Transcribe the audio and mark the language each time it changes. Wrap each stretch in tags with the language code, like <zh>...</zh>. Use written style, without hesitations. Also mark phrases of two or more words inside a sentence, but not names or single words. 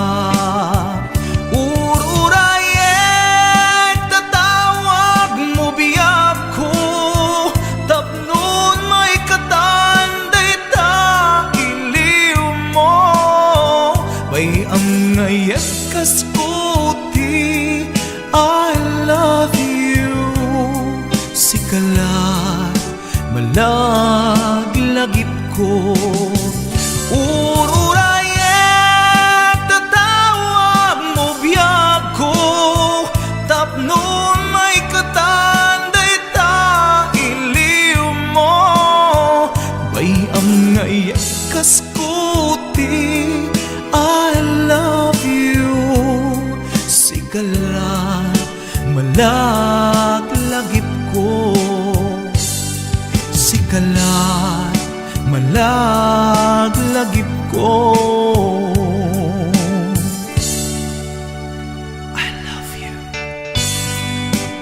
<ilo>ururayet tatawag mo biyag ko tapnon may katanday ta iliw mo bay ang ngayet kasputi</ilo> <en>I love you</en> <ilo>sikalat malaglagip ko ururayet tatawag mo biyag ko tapnon may katanday ta iliw mo bay ang ngayet kasputi</ilo> <en>I love you</en> <ilo>sikalat malaglagip ko sikalat malaglagip ko</ilo> <en>I love you.</en>